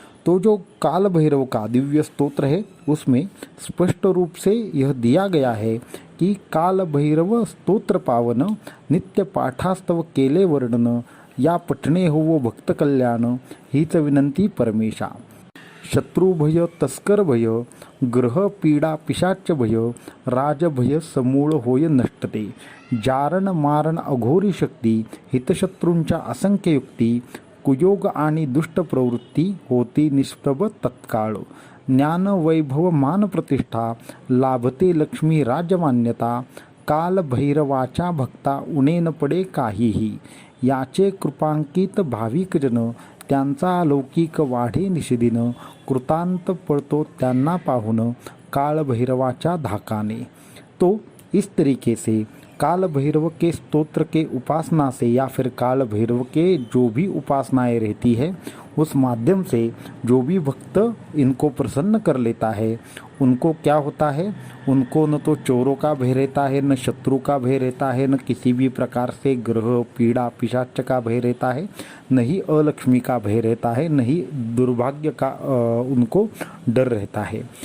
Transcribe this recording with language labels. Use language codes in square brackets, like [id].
[hi] तो जो काल भैरव का दिव्य स्तोत्र है उसमें स्पष्ट रूप से यह दिया गया है कि काल भैरव स्तोत्र [mr] पावन नित्य पाठास्तव केले वर्णन या पठणे हो वो भक्त कल्याण हीच विनंती परमेशा। शत्रु भय तस्कर भय ग्रह पीडा पिशाच भय राज भय समूळ होय नष्टते जारण मारण अघोरी शक्ती हितशत्रूंच्या असंख्य युक्ती कुयोग आणि दुष्ट प्रवृत्ती होती निष्प्रभ तत्काळ ज्ञान वैभव मान प्रतिष्ठा लाभते लक्ष्मी राजमान्यता काल भैरवाच्या भक्ता उणे न पडे काहीही याचे कृपांकित भाविक जन त्यांचा लौकिक वाढे निषेधीन कृतांत पडतो त्यांना पाहून काल भैरवाच्या धाकाने। [hi] तो इस तरीके से काल भैरव के स्तोत्र के उपासना से या फिर काल भैरव के जो भी उपासनाएं रहती है उस माध्यम से जो भी भक्त इनको प्रसन्न कर लेता है उनको क्या होता है, उनको न तो चोरों का भय रहता है, न शत्रु का भय रहता है, न किसी भी प्रकार से ग्रह पीड़ा पिशाच का भय रहता है, न ही अलक्ष्मी का भय रहता है, न ही दुर्भाग्य का उनको डर रहता है।